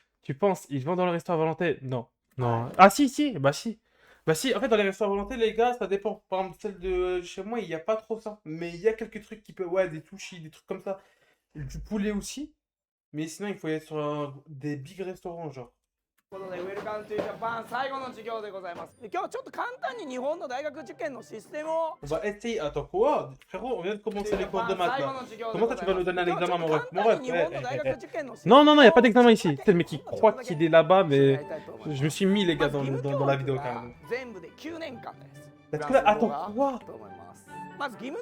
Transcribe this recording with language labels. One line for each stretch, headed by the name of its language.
French: Tu penses ils vont dans le resto à volonté? Non. Non. Ah si. Bah si. Bah si, en fait dans les restaurants à volonté, les gars, ça dépend. Par exemple, celle de chez moi, il n'y a pas trop ça. Mais il y a quelques trucs qui peuvent... Ouais, des sushis, des trucs comme ça. Du poulet aussi. Mais sinon, il faut être sur des big restaurants, genre.
Japanese: ということで
English: ウェルカムトゥジャパン
Japanese: 最後の授業でございます。で今日はちょっと簡単に日本の大学受験のシステムを
French: On va essayer. Attends, quoi? Frérot, on vient de commencer les cours de maths là. Comment ça, tu vas nous donner un examen, mon ref? Mon ref, Non, il n'y a pas d'examen ici. C'est le mec qui croit qu'il est là-bas, mais je me suis mis, les gars, dans la vidéo quand même.
Japanese: 全部で9年間です。
French: Parce que là, attends, quoi?
Japanese: と思います。まず義務